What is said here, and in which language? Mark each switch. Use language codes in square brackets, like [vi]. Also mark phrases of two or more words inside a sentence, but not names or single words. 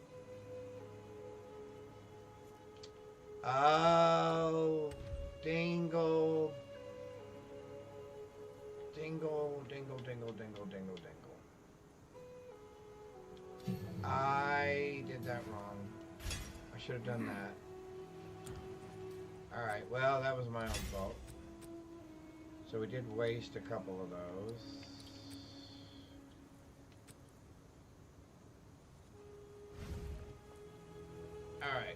[en] Oh, dingle. Dingle, dingle, dingle, dingle, dingle, dingle. I did that wrong. I should have done that. Alright, well, that was my own fault. So we did waste a couple of those. Alright.